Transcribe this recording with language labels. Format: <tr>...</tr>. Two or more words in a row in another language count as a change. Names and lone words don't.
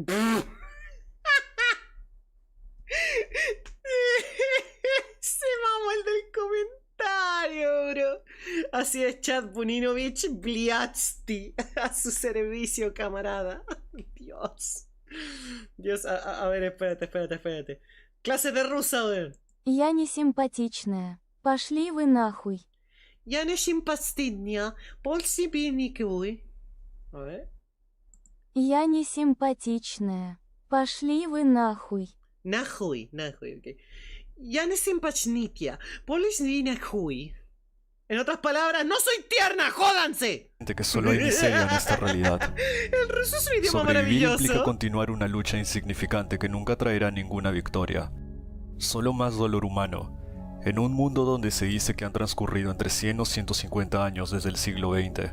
<es>Se mamó el del comentario, bro. Así es, Chad Buninovich Bliatsky. A su servicio, camarada. Dios. Dios, a ver, espérate. Clase de rusa, weón.</es> <ru>Я не симпатичная. Пошли вы нахуй. Я не симпатичная, пол себе никакой.</ru> <es>A ver.</es> <ru>Я не симпатичная. Пошли вы нахуй.</ru> <es>Nahui, ok.</es> <ru>Ya не симпатичная, пол себе никакой.</ru> <es>En otras palabras, ¡no soy tierna! ¡Jódanse! Que solo hay miseria en esta realidad. El ruso es un idioma Sobrevivir implica maravilloso. continuar una lucha insignificante que nunca traerá ninguna victoria. Solo más dolor humano, en un mundo donde se dice que han transcurrido entre 100 o 150 años desde el siglo XX.</es>